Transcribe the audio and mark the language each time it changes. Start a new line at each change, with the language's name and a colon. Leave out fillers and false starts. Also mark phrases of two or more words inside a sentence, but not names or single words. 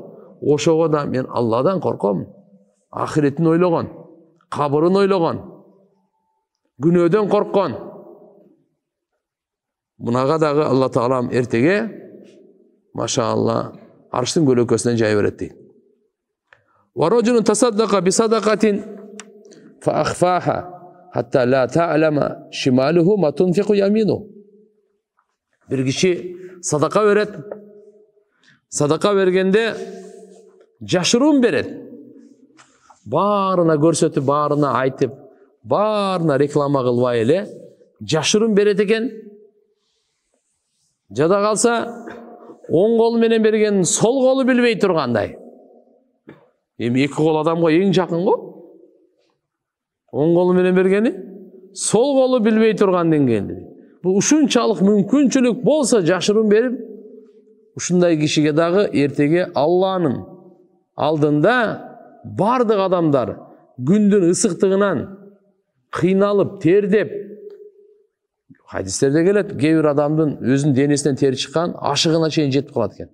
Kyrgyz: Ошого да мен Алладан корком. Ахиретин ойлогон, кабырын ойлогон, күнөөдөн корккон. Мунага дагы Алла Таалам эртеге, машаалла, арштын көлөкөсүнөн жай берет дейт.
Arabic: وَرَجُلٌ تَصَدَّقَ بِصَدَقَةٍ فَأَخْفَاهَا حَتَّى لَا تَعْلَمَ شِمَالُهُ مَا تُنْفِقُ يَمِينُهُ.
Kyrgyz: Бир киши садака берет. Садака бергенде жашырын берет. Баарына көрсөтүп, баарына айтып, баарына реклама кылбай эле. Жашырын берет экен. Жада калса, оң кол менен берген сол колу билбей тургандай. Эми эки кол адамга эң жакын го. Оң колу менен бергени, сол колу билбей турган деңгээлде. Бул ушунчалык мүмкүнчүлүк болсо жашырын берип, ушундай кишиге дагы эртеге Алланын алдында бардык адамдар күндүн ысыктыгынан кыйналып, тердеп, хадистерде келет, кээ бир адамдын өзүнүн денесинен тери чыккан ашыгына чейин жетип калат экен.